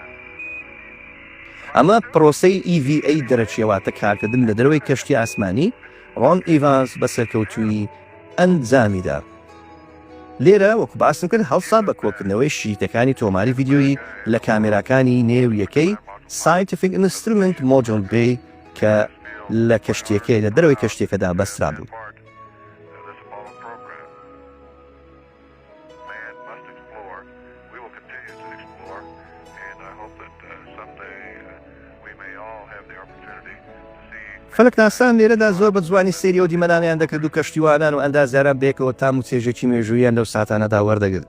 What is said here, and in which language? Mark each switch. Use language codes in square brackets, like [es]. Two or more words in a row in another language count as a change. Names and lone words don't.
[ckb] ئەمە پرۆسەی EVA دەرەچێواتە کارکردن لە دەروی کەشتی ئاسمانی. ڕۆن ئیڤانس بە سەرکەوتووی ئەنجامیدا. لێرە وەکو باسم کرد هەڵسا بە کۆکردنەوەی شریتەکانی تۆماری ڤیدیۆیی لە کامێراکانی نێو یەکەی [en] scientific instrument module B [ckb] کە لە کەشتیەکەی لە دەرەوەی کەشتێکەدا بەسترا بوو. فەلەکناسان لێرەدا زۆر بە جوانی سەیری ئەو دیمەنانیان دەکرد و کەشتیوانان و ئەندازیاران بێکەوە تام و چێژێکی مێژوویان لەو ساتانەدا وەردەگرت.